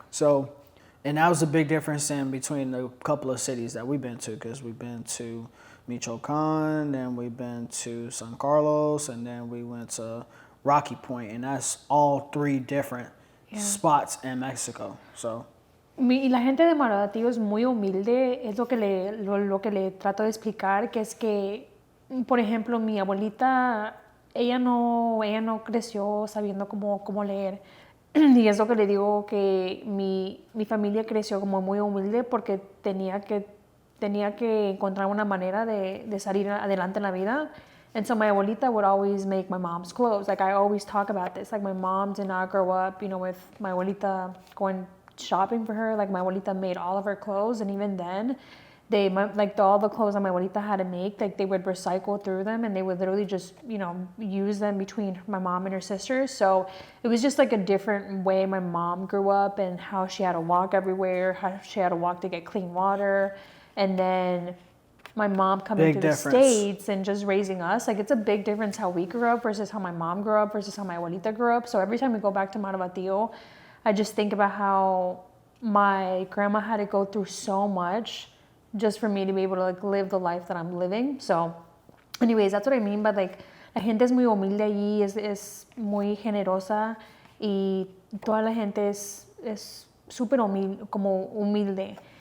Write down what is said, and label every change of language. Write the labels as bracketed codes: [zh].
[en] So, and that was a big difference in between the couple of cities that we've been to, because we've been to Michoacán, then we've been to San Carlos, and then we went to Rocky Point, and that's all 3 different spots in Mexico. So. [es] Y la gente de Marabatío es muy humilde, es lo que le trato de explicar, que es que, por ejemplo, mi abuelita, ella no creció sabiendo cómo leer. Y es lo que le digo, que mi familia creció como muy humilde porque tenía que encontrar una manera de salir adelante en la vida. [en] And so my abuelita would always make my mom's clothes. Like I always talk about this. Like my mom did not grow up, with my abuelita going shopping for her. Like my abuelita made all of her clothes, and even then, all the clothes that my abuelita had to make, like they would recycle through them, and they would literally just use them between my mom and her sisters. So it was just like a different way my mom grew up, and how she had to walk everywhere, how she had to walk to get clean water, and then my mom coming to the States and just raising us. Like it's a big difference how we grew up versus how my mom grew up versus how my abuelita grew up. So every time we go back to Marabatío, I just think about how my grandma had to go through so much just for me to be able to like live the life that I'm living. So anyways, that's what I mean by like [es] la gente es muy humilde allí, es muy generosa, y toda la gente es súper humilde.